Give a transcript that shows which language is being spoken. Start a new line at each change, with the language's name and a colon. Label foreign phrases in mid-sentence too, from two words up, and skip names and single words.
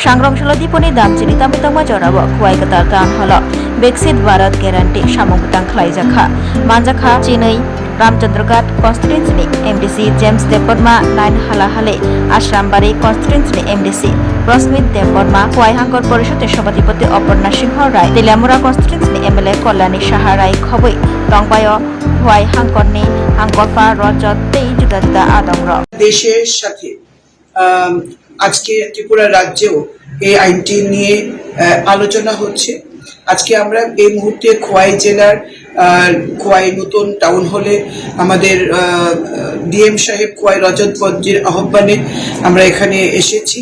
Kok Borok: सांग्रांशल दीपनि दामचिनि तामितंमा जराबो खुवाइ गतार गान हल विकसित भारत ग्यारान्टि सामुगुतां खलाइजाखा मानजाखा चिनै रामचंद्रघाट
English: constituencyni MDC
Kok Borok: जेम्स देबबर्मा नाइन हालाहाले आश्रामबाड़ी
English: constituencyni MDC
Kok Borok: रश्मित देबबर्मा खुवाइ हांगर परिषदनि सभापति अपर्णा सिंह राय तेलियामुरा
English: constituencyni MLA
Kok Borok: कल्याणी साहा राय खबै तंबाय खुवाइ हांगरनि हांगरफा रजत तेई जुदा जुदा आदंर
Bangla: দেশের সাথে আজকে ত্রিপুরা রাজ্যেও এই আইনটি নিয়ে আলোচনা হচ্ছে। আজকে আমরা এই মুহূর্তে খোয়াই জেলার খোয়াই নতুন
English: town halle
Bangla: আমাদের ডিএম সাহেব খোয়াই রজত বজ্জির আহ্বানে আমরা এখানে এসেছি।